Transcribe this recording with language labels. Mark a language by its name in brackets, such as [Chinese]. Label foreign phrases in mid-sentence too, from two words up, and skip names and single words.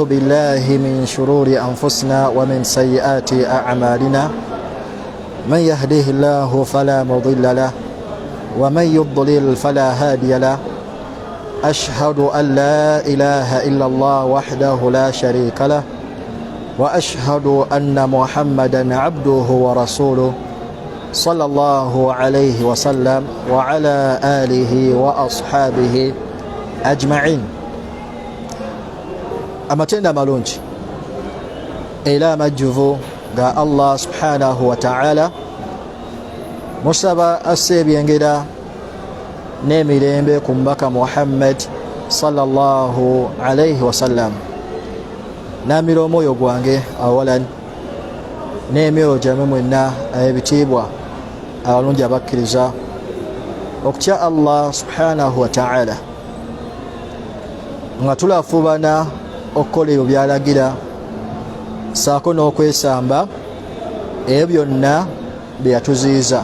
[Arabic] بالله من شرور أنفسنا ومن سيئات أعمالنا من يهده الله فلا مضل له ومن يضلل فلا هادي له أشهد أن لا إله إلا الله وحده لا شريك له وأشهد أن محمدا عبده ورسوله صلى الله عليه وسلم وعلى آله وأصحابه أجمعين. [Ganda] amatenda malungi era amajjuvu ga Allah [Arabic] سبحانه وتعالى [Ganda] musaba asebyengera n'emirembe ku mbaka Muhammad [Arabic] صلى الله عليه وسلم [Ganda] namira omwoyo gwange awalan n'emyoyo gyammwe mwenna ebitiibwa abalungi abakkiriza okutya Allah [Arabic] سبحانه وتعالى [Ganda] nga tulafubana okukola ebyo byalagira saako n'okwesamba ebyo byonna bye yatuziiza.